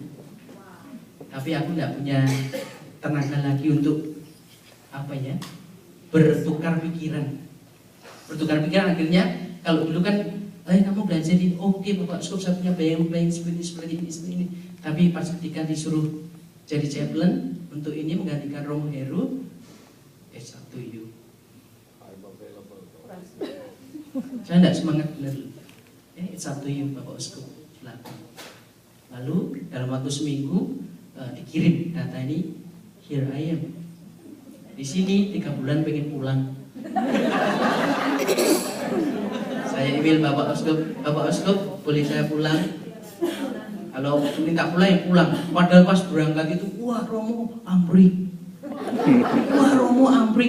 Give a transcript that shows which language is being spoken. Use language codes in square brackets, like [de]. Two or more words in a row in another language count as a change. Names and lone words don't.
[id] Tapi aku nggak punya tenaga lagi untuk bertukar pikiran. Akhirnya kalau dulu kan, kamu belajar di, oke, Bapak Uskup, saya punya bayang seperti ini. Tapi pas ketika disuruh jadi chaplain untuk ini menggantikan Romo Heru, [en] it's up to you. [id] Saya tidak semangat benar. [en] It's up to you, [id] Bapak Uskup. Lalu dalam waktu seminggu dikirim data ini, [en] here I am. [id] Di sini 3 bulan pengen pulang. Saya email Bapak Uskup, boleh saya pulang? Kalau minta pulang ya pulang. Padahal pas berangkat itu, wah Romo Ambrik.